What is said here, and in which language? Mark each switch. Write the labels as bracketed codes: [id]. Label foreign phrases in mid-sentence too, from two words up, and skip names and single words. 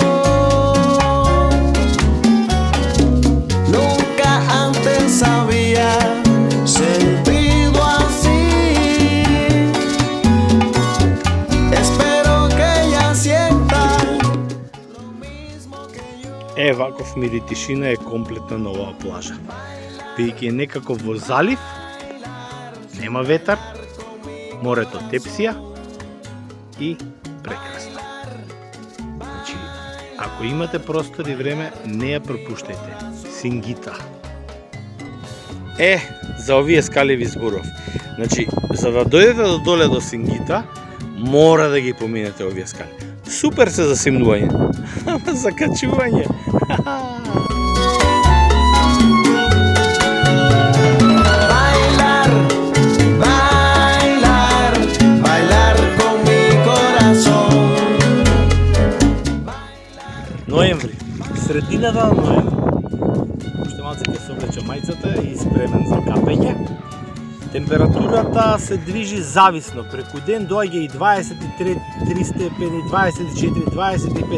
[es] Nunca antes había sentido así. Espero que ella sienta lo mismo que yo. [mk] Ваков мир и тишина е комплетна на оваа плажа. Бидејќи е некако во залив, нема ветар, морето тепсија и прекрасно. Значи, ако имате простор и време, не ја пропуштајте. Сингита. За овие скали ви зборов. Значи, за да дојдете до доле до Сингита, мора да ги поминете овие скали. Супер се за симнување, ама за качување. [es] Bailar, bailar, bailar con mi corazón. [mk] Ноември, средината на ноември. Уште малце ќе се облече мајцата и спремен за капење. Температурата се движи зависно. Преку ден доаѓа и 23 степени, 24, 25.